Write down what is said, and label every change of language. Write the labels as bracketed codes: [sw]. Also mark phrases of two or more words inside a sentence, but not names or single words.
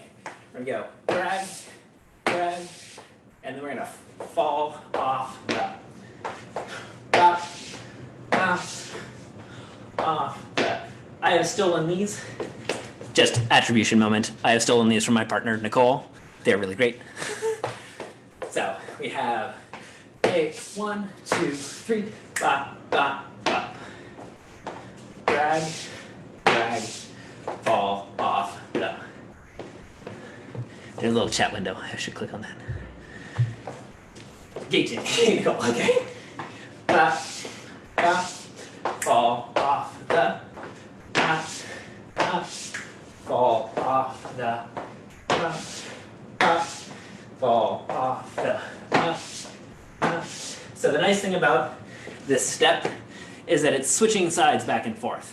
[en] We're gonna go drag, drag, and then we're gonna fall off the off the. I have stolen these. Just attribution moment. I have stolen these from my partner, Nicole. They're really great. So we have a 1, 2, 3, ba, ba, ba. Drag, drag, fall off the. There's a little chat window. I should click on that. Gating. Nicole, okay. Ba, ba, fall off the. Ba, ba, fall off the. Ba, ba, fall off the. So the nice thing about this step is that it's switching sides back and forth.